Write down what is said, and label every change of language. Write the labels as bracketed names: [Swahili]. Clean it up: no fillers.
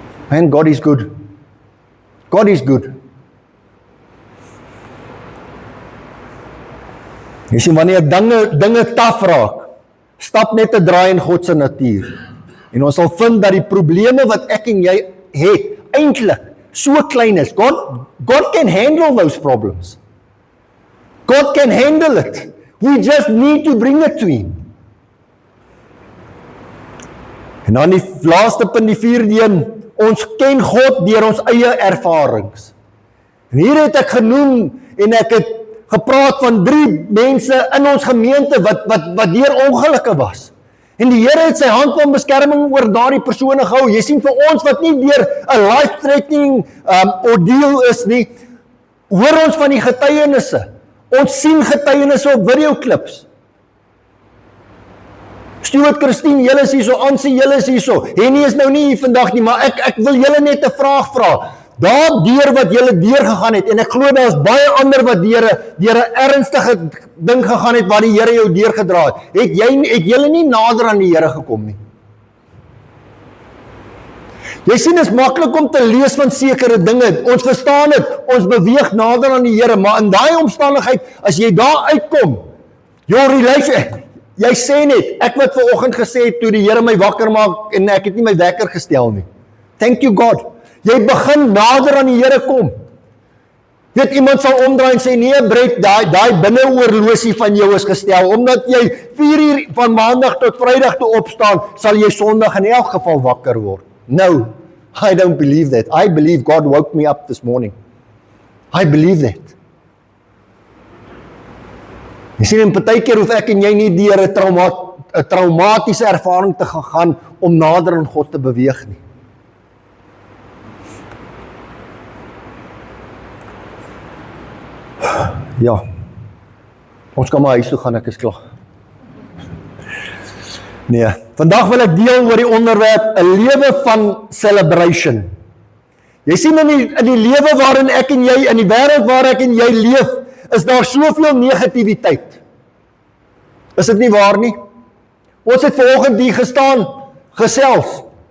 [English] Man, God is good. God is good. [Afrikaans] Jy sien, wanneer dinge taaf raak, stap net 'n draai in God se natuur. En ons sal vind dat die probleme wat ek en jy het, eintlik so klein is. [English] God can handle those problems. God can handle it. We just need to bring it to him. [Afrikaans] En dan die laaste punt, die vierde een, ons ken God deur ons eie ervarings. En hier het ek genoem, en ek het gepraat van 3 mense in ons gemeente wat deur ongelukke was. En die Here het sy hand van beskerming oor daardie persone gehou. Jy sien, vir ons wat nie deur 'n [English] life-threatening ordeal [Afrikaans] is nie, hoor ons van die getuienisse. Ons sien getuienisse op videoklips. Stuart, Christine, julle is hierso, Ansie, julle is hierso. Henny is nou nie hier vandag nie, maar ek wil julle net 'n vraag vra. Daardeur wat julle deurgegaan het, en ek glo daar is baie ander wat deur 'n ernstige ding gegaan het waar die Here jou deurgedra het. Het julle nie nader aan die Here gekom nie? Jy sien, dit is maklik om te lees van sekere dinge. Ons verstaan dit, ons beweeg nader aan die Here, maar in daai omstandigheid, as jy daar uitkom, [English] your relation, [Afrikaans] jy sê net, ek wat vanoggend gesê het toe die Here my wakker maak en ek het nie my wekker gestel nie. [English] Thank you God. [Afrikaans] Jy begin nader aan die Here kom. Weet, iemand sal omdraai en sê, nee Brett, daai binneoorlosie van jou is gestel, omdat jy 4 uur van maandag tot Vrydag toe opstaan, sal jy Sondag in elk geval wakker word. [English] No, I don't believe that. I believe God woke me up this morning. I believe that. [Afrikaans] Jy sien, en partykeer hoef ek en jy nie deur 'n traumatiese ervaring te gaan om nader aan God te beweeg nie. Ja, ons kan maar huis toe gaan, ek is klaar. Nee, vandag wil ek deel oor die onderwerp 'n lewe van celebration. Jy sien in die lewe waarin ek en jy, in die wêreld waar ek en jy leef, is daar soveel negativiteit. Is dit nie waar nie? Ons het vanoggend hier gestaan, gesels.